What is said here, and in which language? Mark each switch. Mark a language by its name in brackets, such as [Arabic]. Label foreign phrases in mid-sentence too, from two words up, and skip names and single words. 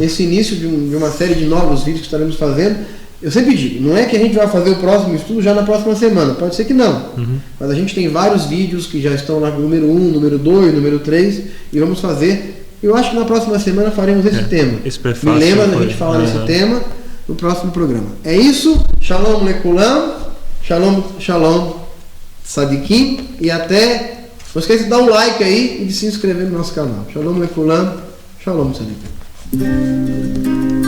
[Portuguese] Esse início de uma série de novos vídeos que estaremos fazendo. Eu sempre digo, não é que a gente vai fazer o próximo estudo já na próxima semana, pode ser que não. Mas a gente tem vários vídeos que já estão lá, número 1, número 2, número 3, e vamos fazer. Eu acho que na próxima semana faremos esse tema. Esse prefácio. Me lembra da gente falar desse tema no próximo programa. É isso. [Hebrew] שלום לכולם. שלום, שלום. Sadikim, [Portuguese] e até, não esqueça de dar um like aí e de se inscrever no nosso canal. [Hebrew] שלום לכולם, שלום צדיקים.